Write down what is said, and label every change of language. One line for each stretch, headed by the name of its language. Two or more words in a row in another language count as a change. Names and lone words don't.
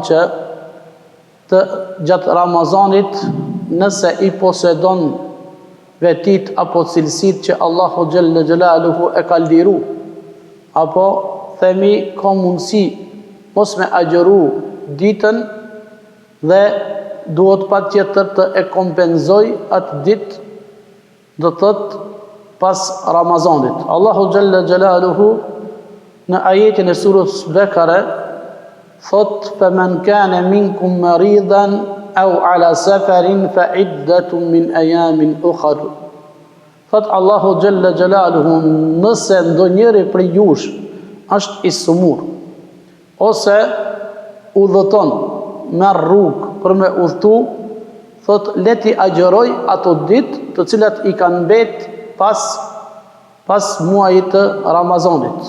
Albanian: që të gjatë Ramazanit nëse i posedon vetit apo cilësit që
Arabic: الله جل جلاله
Albanian: e ka liru, apo themi ka mundësi mos me agjeru ditën dhe duhet patjetër të e kompenzoj atë ditë, do të thotë pas Ramazanit. Allahu Jalla Jalaluhu në ajetin e surës Bekare thot
Arabic: فَمَنْ كَانَ مِنْكُمْ مَرِيضًا أَوْ عَلَى سَفَرٍ فَعِدَّةٌ مِنْ أَيَامٍ أُخَرٍ.
Albanian: Thot
Arabic: الله جل جلاله,
Albanian: nëse ndonjëri prej jush është i sëmur ose udhëton me rrugë për me udhëtu, thot leti agjeroj ato ditë të cilat i kanë mbet pas muajit të Ramazanit.